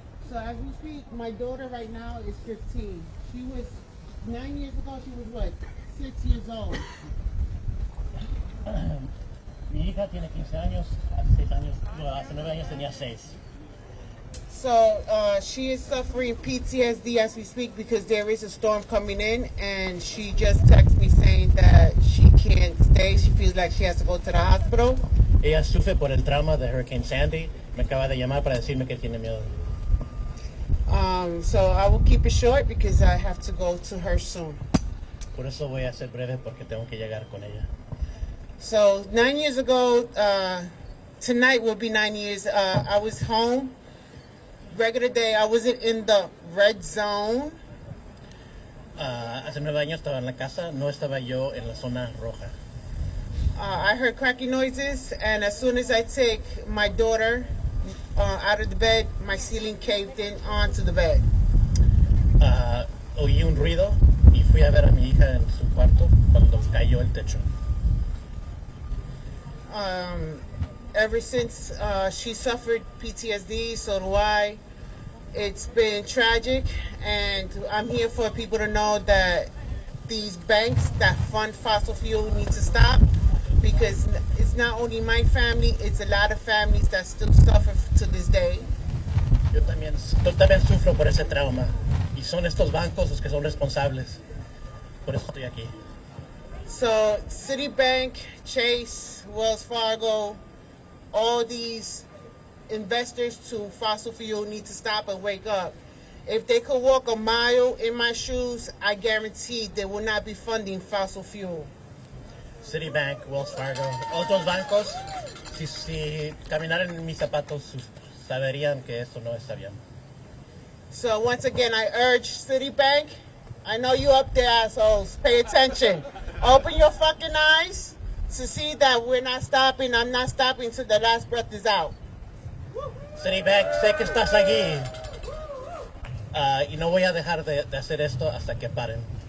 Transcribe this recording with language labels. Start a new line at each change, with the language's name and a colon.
English: So as we speak, my daughter right now is 15. She was, 9 years ago, she was what, 6 years old.
Spanish: Mi hija tiene 15 años, hace 6 años, hace 9 años tenía 6.
English: So she is suffering PTSD as we speak because there is a storm coming in, and she just texted me saying that she can't stay. She feels like she has to go to the hospital.
Spanish: Ella sufre por el trauma de Hurricane Sandy. Me acaba de llamar para decirme que tiene miedo.
English: So I will keep it short because I have to go to her soon.
Spanish: Por eso voy a ser breve porque tengo que llegar con ella.
English: So 9 years ago, tonight will be 9 years. I was home, regular day. I wasn't in the red zone.
Spanish: Hace 9 años estaba en la casa, no estaba yo en la zona roja.
English: I heard cracking noises, and as soon as I take my daughter out of the bed, my ceiling caved in onto the bed.
Spanish: Oí un ruido y fui a ver a mi hija en su cuarto cuando cayó el techo.
English: Ever since she suffered PTSD, so do I. It's been tragic, and I'm here for people to know that these banks that fund fossil fuel need to stop, because it's not only my family, it's a lot of families that still suffer to this day.
Spanish: Yo también sufro por ese trauma, y son estos bancos los que son responsables. Por eso estoy aquí.
English: So Citibank, Chase, Wells Fargo, all these investors to fossil fuel need to stop and wake up. If they could walk a mile in my shoes, I guarantee they will not be funding fossil fuel.
Spanish: Citibank, Wells Fargo, otros bancos, si caminaran en mis zapatos, saberían que eso no está bien.
English: So once again, I urge Citibank, I know you up there, assholes, pay attention. Open your fucking eyes to see that we're not stopping. I'm not stopping till the last breath is out.
Spanish: Citibank, sé que estás aquí. Y no voy a dejar de hacer esto hasta que paren.